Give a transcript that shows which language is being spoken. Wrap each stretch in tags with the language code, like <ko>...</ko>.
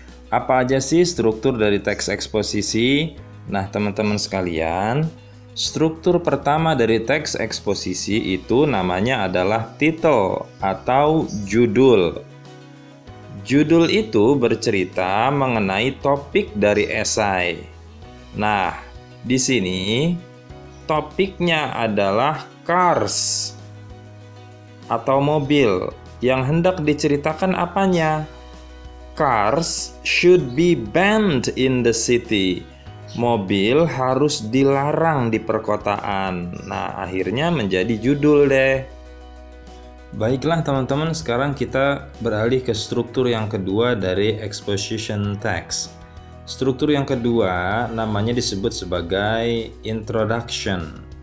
<id>Apa aja sih struktur dari teks eksposisi? Nah, teman-teman sekalian, struktur pertama dari teks eksposisi itu namanya adalah title atau judul. Judul itu bercerita mengenai topik dari esai. Nah, di sini topiknya adalah cars atau mobil. Yang hendak diceritakan apanya?</id> <en>Cars should be banned in the city.</en> <id>Mobil harus dilarang di perkotaan. Nah, akhirnya menjadi judul deh. Baiklah teman-teman, sekarang kita beralih ke struktur yang kedua dari exposition text. Struktur yang kedua namanya disebut sebagai introduction.</id>